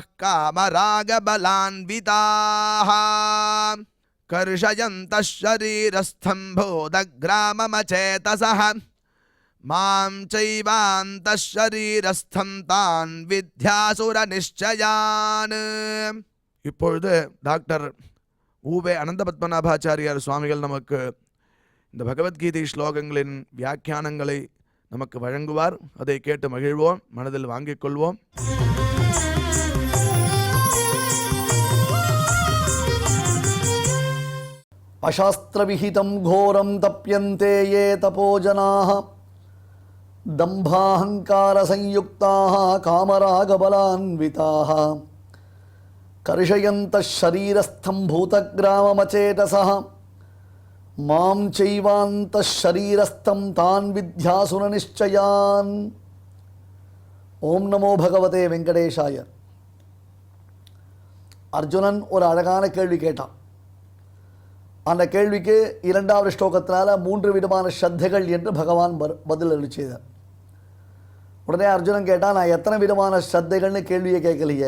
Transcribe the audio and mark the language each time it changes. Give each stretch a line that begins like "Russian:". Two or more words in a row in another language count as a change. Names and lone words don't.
Sanskrit: कामरागबलान्विताः कर्षयन्तः शरीरस्थं भूतग्राममचेतसः मां चैवान्तः शरीरस्थं तान् विद्यासुरनिश्चयान्
Tamil: இப்பொழுது டாக்டர் ஊவே அனந்தபத்மநாபாச்சாரியார் சுவாமிகள் நமக்கு இந்த பகவத்கீதை ஸ்லோகங்களின் வியாக்கியானங்களை நமக்கு வழங்குவார். அதை கேட்டு மகிழ்வோம், மனதில் வாங்கிக் கொள்வோம்.
Sanskrit: अशास्त्रविहितं घोरं तप्यन्ते ये तपोजनाः दम्भाहङ्कारसंयुक्ताः कामरागबलान्विताः कर्षयन्तः शरीरस्थं भूतग्राममचेतसः मां चैवान्तः शरीरस्थं तान् विद्यासुरनिश्चयान्. ओम् नमो भगवते वेङ्कटेशाय.
Tamil: அர்ஜுனன் ஒரு அழகான கேள்வி கேட்டான். அந்த கேள்விக்கு இரண்டாவது ஸ்லோகத்தினால 3 விதமான ஸ்ரத்தைகள் என்று பகவான் பதில் அளிச்சார். உடனே அர்ஜுனன் கேட்டான், நான் எத்தனை விதமான ஸ்ரத்தைகள்னு கேள்வியை கேட்கலையே.